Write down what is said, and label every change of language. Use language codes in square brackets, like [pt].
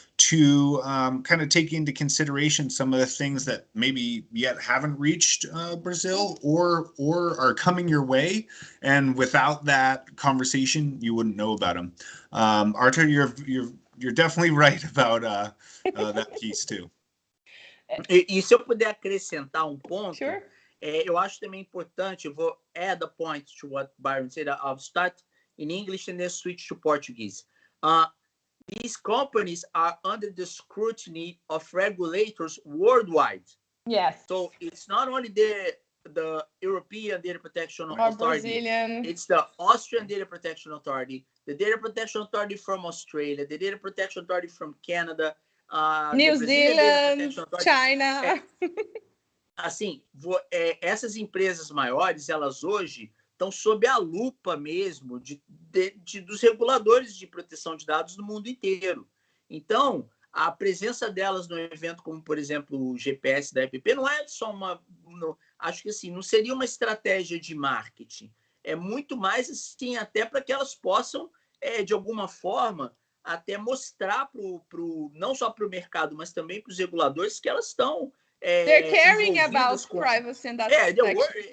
[en] to kind of take into consideration some of the things that maybe yet haven't reached Brazil or are coming your way, and without that conversation, you wouldn't know about them. Arthur, you're definitely right about that piece too. [pt] E se eu puder acrescentar ponto, [en] Sure. [pt] Eu acho também importante, eu vou [en] add a point to what Byron said. I'll start in English and then switch to Portuguese. These companies are under the scrutiny of regulators worldwide. Yes. So it's not only the European Data Protection Authority, Brazilian. it's the Austrian Data Protection Authority, the Data Protection Authority from Australia, the Data Protection Authority from Canada, New Zealand, China. [pt] Assim, essas empresas maiores, elas hoje estão sob a lupa mesmo dos reguladores de proteção de dados no mundo inteiro. Então, a presença delas no evento, como, por exemplo, o GPS da IAPP, não é só acho que assim, não seria uma estratégia de marketing. É muito mais assim, até para que elas possam, de alguma forma, até mostrar não só para o mercado, mas também para os reguladores que elas estão... [en] They're caring about privacy and data protection.